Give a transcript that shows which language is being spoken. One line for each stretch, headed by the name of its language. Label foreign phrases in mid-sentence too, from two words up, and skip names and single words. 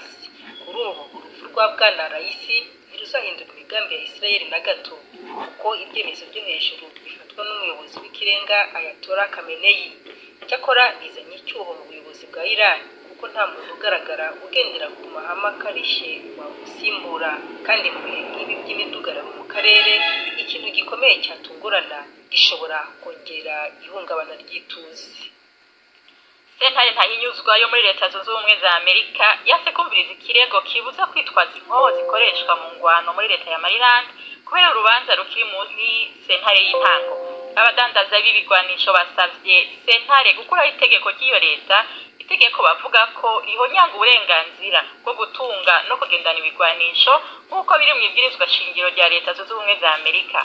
Kinyarwanda: Kuri ubu urupfu rwa Bwana Raisi ntiruzahindura imigambi ya Isirayeli na gato, kuko ibyemezo byo hejuru bifatwa n'umuyobozi w'ikirenga Ayatollah Khamenei. Icyakora bizanye icyuho mu buyobozi bwa Iran, kuko nta muntu ugaragara ugendera ku mahame akarishye wamusimbura. Kandi mu bihe nk'ibi by'imidugararo mu karere, ikintu gikomeye cyatungurana gishobora kongera ihungabana ry'ituze.
Rundi: Sentare ntahinyuzwa yo muri Leta Zunze Ubumwe za Amerika yase kumviriza ikirego kibuza kwitwaza inkoho zikoreshwa mu ngwano muri Leta ya Maryland kubera urubanza rukiri muri sentare y'intango. Abadandaza b'ibigwanisho basavye sentare gukuraho itegeko ry'iyo leta, itegeko bavuga ko rihonyanga uburenganzira bwo gutunga no kugendana ibigwanisho nk'uko biri mu ibwirizwa shingiro rya Leta Zunze Ubumwe za Amerika.